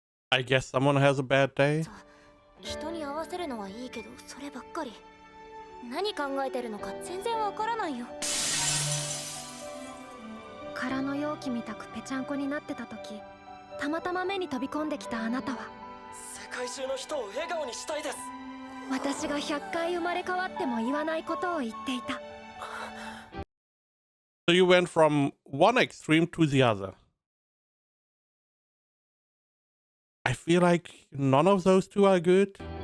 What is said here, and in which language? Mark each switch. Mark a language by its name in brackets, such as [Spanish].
[English] I guess someone has a bad day. [Japanese] 人に合わせるのはいいけど、そればっかり。何考えてるのか全然わからないよ。空の容器みたくぺちゃんこになってた時、たまたま目に飛び込んできたあなたは、世界中の人を笑顔にしたいです。私が100回生まれ変わっても言わないことを言っていた。 [English] So you went from one extreme to the other. I feel like none of those two are good.